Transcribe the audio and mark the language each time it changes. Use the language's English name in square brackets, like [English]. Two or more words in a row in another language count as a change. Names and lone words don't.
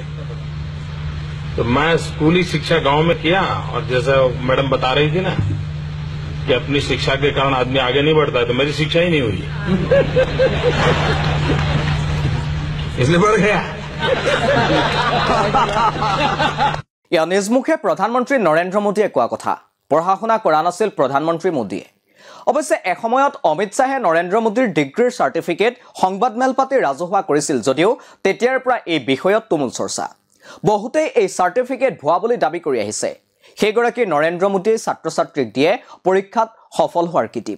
[Hindi] तो मैं स्कूली शिक्षा गांव में किया, और जैसा मैडम बता रही थी ना कि अपनी शिक्षा के कारण आदमी आगे नहीं बढ़ता है, तो मेरी शिक्षा ही नहीं हुई इसलिए बढ़ गया। [Assamese] যা নিজমুখে প্ৰধানমন্ত্ৰী নৰেন্দ্ৰ मोदीয়ে কোৱা কথা পঢ়া শুনা কৰা নাছিল প্ৰধানমন্ত্ৰী মোদীয়ে। অৱশ্যে এসময়ত অমিত শাহে নৰেন্দ্ৰ মোদীৰ ডিগ্ৰীৰ সাৰ্টিফিকেট সংবাদমেল পাতি ৰাজহুৱা কৰিছিল যদিও তেতিয়াৰ পৰা এই বিষয়ত তুমুল চৰ্চা। বহুতে এই সাৰ্টিফিকেট ভুৱা বুলি দাবী কৰি আহিছে। সেইগৰাকী নৰেন্দ্ৰ মোদীয়ে ছাত্ৰ ছাত্ৰীক দিয়ে পৰীক্ষাত সফল হোৱাৰ কিটিপ।